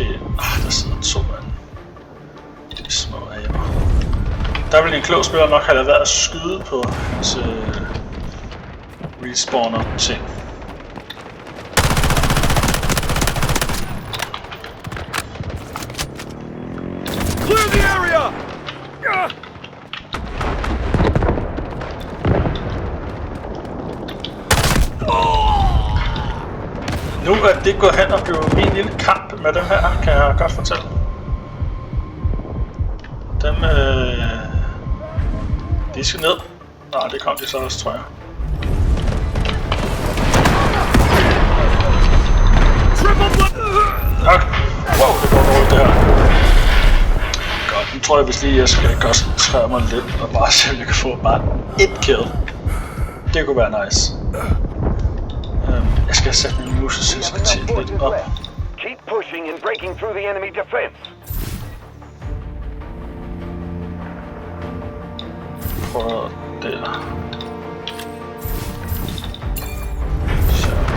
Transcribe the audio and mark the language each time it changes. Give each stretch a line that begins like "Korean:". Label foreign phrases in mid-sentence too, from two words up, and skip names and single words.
Danish: Der sidder 2 mand. De små aber. Der vil en klog spiller nok have lavet været at skyde på hans respawner ting.
English: Clear the area!
Danish: Nu er det gået hen og blevet min lille kamp med dem her, kan jeg godt fortælle. Dem, de skal ned. Nej, det kom de så også, tror jeg. Triple tror jeg, hvis lige jeg skal koncentrere mig lidt og bare se, om jeg kan få bare et kill. Det kunne være nice. Jeg skal sætte min musesensibilitet lidt op.
English: Keep pushing and breaking through the enemy defense.
Danish: Prøv der. Så.